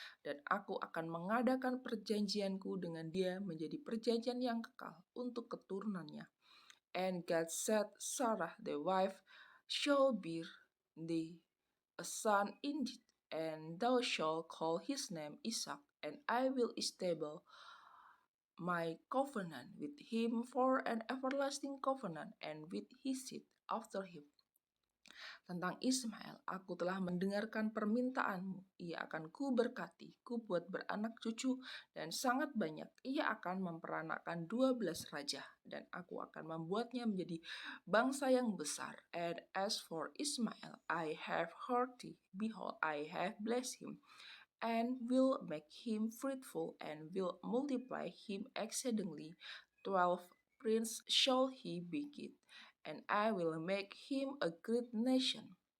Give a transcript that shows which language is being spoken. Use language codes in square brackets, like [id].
[id] Dan aku akan mengadakan perjanjianku dengan dia menjadi perjanjian yang kekal untuk keturunannya. [en] And God said, Sarah thy wife shall bear thee a son indeed, and thou shalt call his name Ishak, and I will establish my covenant with him for an everlasting covenant, and with his seed after him. [id] Tentang Ismail, aku telah mendengarkan permintaanmu. Ia akan kuberkati, kubuat beranak cucu, dan sangat banyak. Ia akan memperanakkan 12 raja, dan aku akan membuatnya menjadi bangsa yang besar. [en] And as for Ismail, I have heard thee. Behold, I have blessed him, and will make him fruitful, and will multiply him exceedingly. 12 princes shall he beget, and I will make him a great nation.